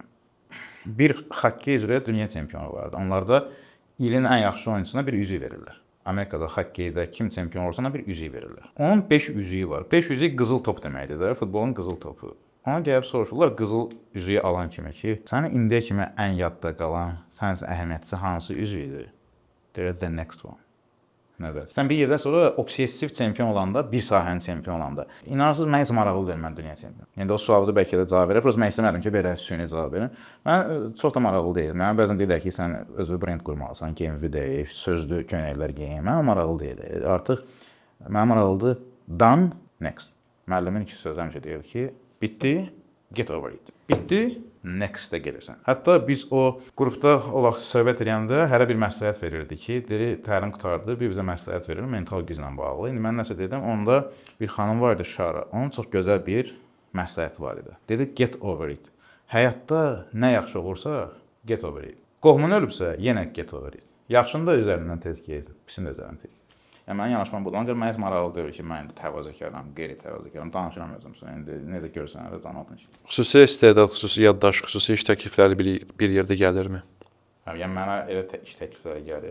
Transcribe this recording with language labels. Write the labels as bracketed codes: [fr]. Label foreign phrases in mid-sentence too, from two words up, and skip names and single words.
[az] Bir xokkey üzrə dünya çempionu vardı. Onlarda ilin ən yaxşı oyuncusuna bir üzük verirlər. Amerikada xokkeydə kim çempion olursa ona bir üzük verirlər. Onun 5 üzüyü var. 5 üzük qızıl top deməkdir də, futbolun qızıl topu. Ona gəlib soruşurlar qızıl üzüyü alan kimi ki, sənin indiyə kimi ən yadda qalan, sənin əhəmiyyətlisi hansı üzüydür? Deyir, [en] the next one. [az] Nədir? Sən bir yerdən sonra obsessiv çempion olanda, bir sahənin çempion olanda, inanırsınız, mən heç maraqlı deyil mən dünya çempionu. Yəni o sualınıza bəlkə də cavab verər, prosta mən istəmədim ki, belə süni cavab verin. Mən çox da maraqlı deyil. Mən bəzən deyirlər ki, sən özü brend qurmalısan, GMV deyil, sözlü köynəklər geyin. Mən maraqlı deyil. Artıq mən maraqlıdır [en] done next. [az] Müəllimin iki sözü həmişə deyir ki, bitdi, [en] Get over it. [az] Bitdi, next-ə gəlirsən. Hətta biz o qrupda o vaxt söhbət edəndə hərə bir məsləhət verirdi ki, dedi, təlim qurtardı, bir bizə məsləhət verir mental güclə bağlı. İndi mən nəsə dedim, onda bir xanım var idi Şara. Onun çox gözəl bir məsləhəti var idi. Dedi, [en] get over it. [az] Həyatda nə yaxşı olursa, [en] get over it. [az] Qohumun ölübsə, yenə [en] get over it. [az] Yaxşını da üzərindən tez get, pisini də üzərindən tez. Yəni mənim yanaşmam budur. Ancaq mən heç maraqlı deyil ki, mən indi təvazökaram, qeyri-təvazökaram, danışıram özümsə. İndi necə görsən, elə danışın. Xüsusi istedad, xüsusi yaddaş, xüsusi iş təklifləri bir yerdə gəlirmi? Yəni mənə elə iş təklifləri gəlir.